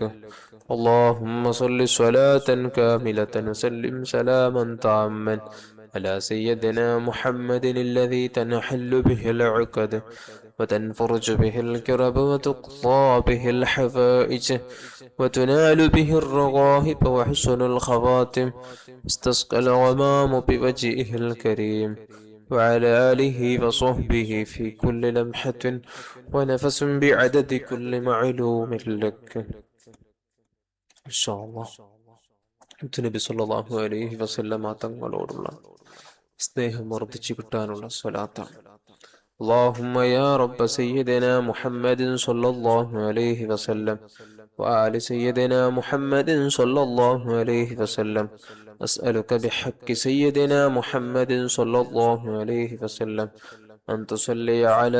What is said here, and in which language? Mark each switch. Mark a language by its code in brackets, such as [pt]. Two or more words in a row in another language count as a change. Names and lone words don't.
[ar] اللهم صل صلاة كاملة وسلم سلاما تاما على سيدنا محمد الذي تنحل به العقد وتنفرج به الكرب وتقضى به الحوائج وتنال به الرغائب وحسن الخواتم استسقى الغمام بوجهه الكريم وعلى آله وصحبه في كل لمحة ونفس بعدد كل معلوم لك. [ml] നബി [ar] صلى الله عليه وسلم [ml] തങ്ങളോടുള്ള സ്നേഹം വർദ്ധിച്ചു കിട്ടാനുള്ള സ്വലാത്താണ്. [ar] اللهم يا رب سيدنا محمد صلى الله عليه وسلم وآل سيدنا محمد صلى الله عليه وسلم أسألك بحق سيدنا محمد صلى الله عليه وسلم أن تصلي على